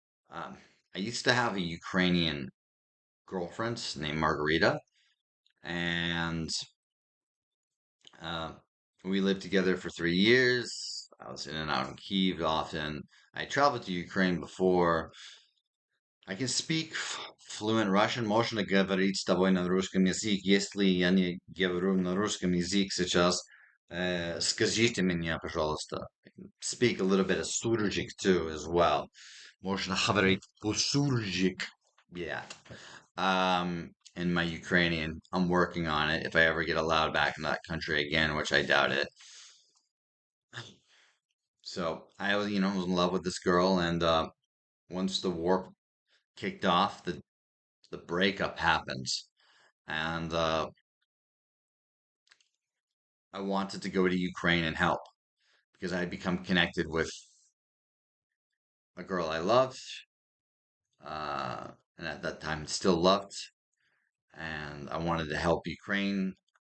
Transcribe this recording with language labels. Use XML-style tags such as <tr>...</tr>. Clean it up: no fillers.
<en>Um, I used to have a Ukrainian girlfriend named Margarita, and uh, we lived together for 3 years. I was in and out in Kiev often. I traveled to Ukraine before. I can speak fluent Russian.</en> <ru>Можно говорить с тобой на русском языке. Если я не говорю на русском языке сейчас, скажите меня, пожалуйста.</ru> <en>I can speak a little bit of Surgic too as well.</en> <ru>Можно говорить по-суржик.</ru> <en>Yeah. In my Ukrainian, I'm working on it. If I ever get allowed back in that country again, which I doubt it. So I was, was in love with this girl, and once the war kicked off, the breakup happens, and I wanted to go to Ukraine and help because I had become connected with a girl I loved, and at that time still loved, and I wanted to help Ukraine.</en>